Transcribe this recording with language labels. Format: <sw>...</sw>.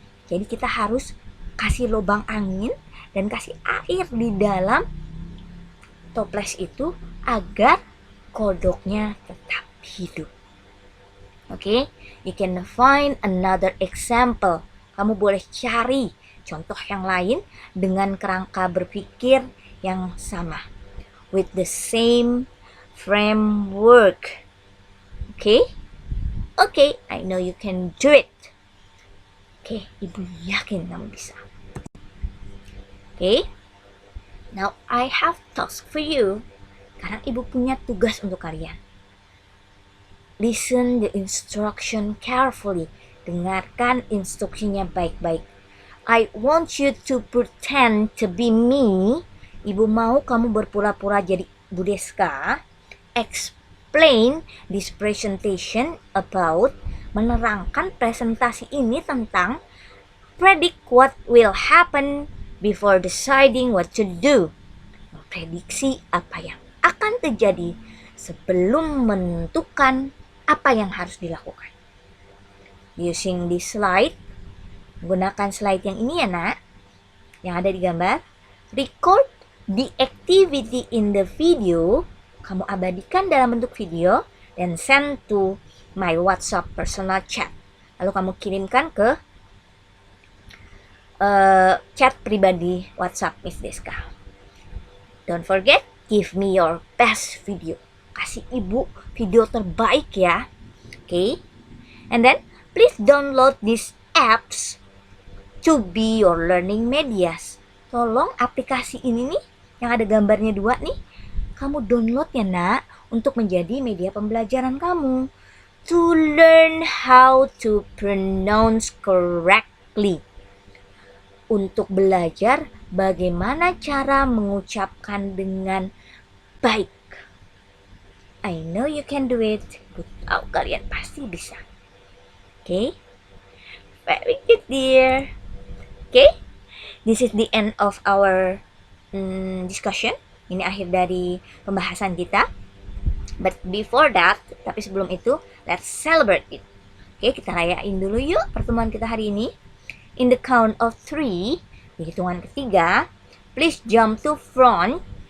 <id>Jadi kita harus kasih lubang angin dan kasih air di dalam toples itu agar kodoknya tetap hidup.</id> <en>Okay? You can find another example.</en> <id>Kamu boleh cari contoh yang lain dengan kerangka berpikir yang sama,</id> <en>with the same framework.</en> <id>Okay?</id> <en>Okay, I know you can do it. Okay,</en> <id>Ibu yakin kamu bisa.</id> <en>Okay? Now I have task for you.</en> <id>Sekarang Ibu punya tugas untuk kalian.</id> <en>Listen the instruction carefully.</en> <id>Dengarkan instruksinya baik-baik.</id> <en>I want you to pretend to be me.</en> <id>Ibu mau kamu berpura-pura jadi Bu Deska.</id> <en>Explain this presentation about,</en> <id>menerangkan presentasi ini tentang</id> <en>predict what will happen before deciding what to do.</en> <id>Memprediksi apa yang akan terjadi sebelum menentukan apa yang harus dilakukan.</id> <en>Using this slide,</en> <id>gunakan slide yang ini ya nak, yang ada di gambar.</id> <en>Record the activity in the video,</en> <id>kamu abadikan dalam bentuk video dan</id> <en>send to my WhatsApp personal chat.</en> <id>Lalu kamu kirimkan ke chat pribadi WhatsApp Miss Deska.</id> <en>Don't forget, give me your best video.</en> <id>Kasih Ibu video terbaik ya.</id> <en>Okay? And then, please download these apps to be your learning medias.</en> <id>Tolong aplikasi ini nih, yang ada gambarnya 2 nih, kamu download ya nak, untuk menjadi media pembelajaran kamu.</id> <en>To learn how to pronounce correctly.</en> <id>Untuk belajar bagaimana cara mengucapkan dengan baik.</id> <en>I know you can do it.</en> <id>Aku tahu kalian pasti bisa.</id> <en>Okay? Very good dear. Okay? This is the end of our discussion.</en> <id>Ini akhir dari pembahasan kita.</id> <en>But before that,</en> <id>tapi sebelum itu,</id> <en>let's celebrate it.</en> <id>Oke, kita rayain dulu yuk pertemuan kita hari ini.</id> <en>In the count of 3,</en> <id>di hitungan ketiga,</id> <en>please jump to front.</en>